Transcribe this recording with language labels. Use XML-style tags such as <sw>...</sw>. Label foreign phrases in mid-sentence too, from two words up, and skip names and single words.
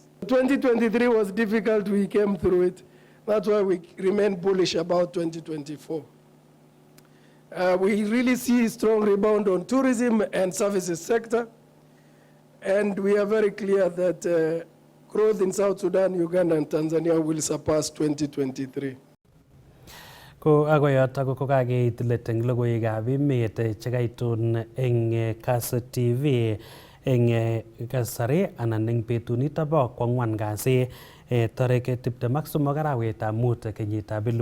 <en>2023 was difficult, we came through it. That's why we remain bullish about 2024. We really see a strong rebound on tourism and services sector. And we are very clear that growth in South Sudan, Uganda, and Tanzania will surpass 2023.</en> <kln>Ko agoyot ako kokageit let eng logoiwekab emet chekaitun eng Kass TV eng kasari anan eng betunito bo kwang'wan kasi tarehe 23 arawetab mut kenyitab</kln>